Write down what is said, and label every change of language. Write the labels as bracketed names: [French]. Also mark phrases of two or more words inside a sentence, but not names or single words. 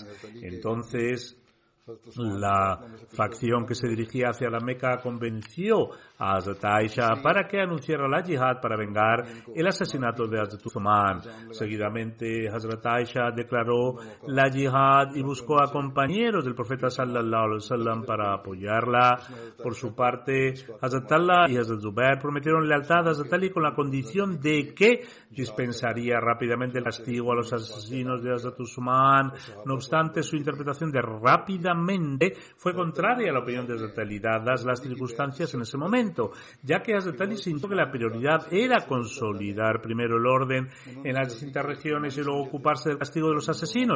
[Spanish] Entonces, la facción que se dirigía hacia la Meca convenció a Hazrat Aisha para que anunciara la yihad para vengar el asesinato de Hazrat Uthman. Seguidamente, Hazrat Aisha declaró la yihad y buscó a compañeros del profeta [Arabic] صلى الله عليه وسلم [Spanish] para apoyarla. Por su parte, Hazrat Allah y Hazrat Zubair prometieron lealtad a Hazrat Ali con la condición de que dispensaría rápidamente el castigo a los asesinos de Hazrat Uthman. No obstante, su interpretación de rápidamente fue contraria a la opinión de Hazrat Ali, dadas las circunstancias en ese momento, ya que Hazrat Ali sintió que la prioridad era consolidar primero el orden en las distintas regiones y luego ocuparse del castigo de los asesinos.